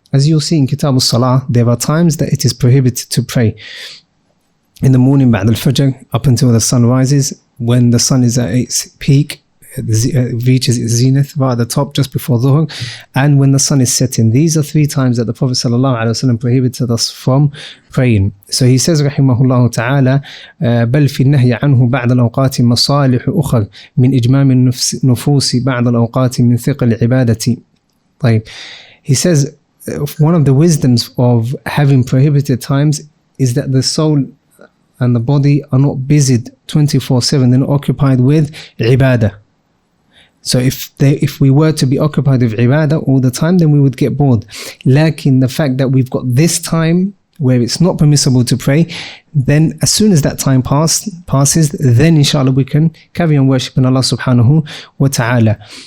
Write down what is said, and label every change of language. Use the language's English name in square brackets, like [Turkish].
[English] As you'll see in Kitab al-Salah, there are times that it is prohibited to pray. In the morning, ba'd al-Fajr, up until the sun rises, when the sun is at its peak, reaches its zenith right at the top just before Dhuhr, and when the sun is setting. These are 3 times that the Prophet ﷺ prohibited us from praying. So he says rahimahullah ta'ala [Arabic] بل في النهي عنه بعد الأوقات مصالح أخر من إجمام النفوس بعد الأوقات من ثقل العبادة. طيب. [English] He says one of the wisdoms of having prohibited times is that the soul and the body are not busied 24/7, they're not occupied with ibadah. So if we were to be occupied with ibadah all the time, then we would get bored. Lakin the fact that we've got this time where it's not permissible to pray, then as soon as that time passes, then inshallah we can carry on worshipping Allah subhanahu wa ta'ala.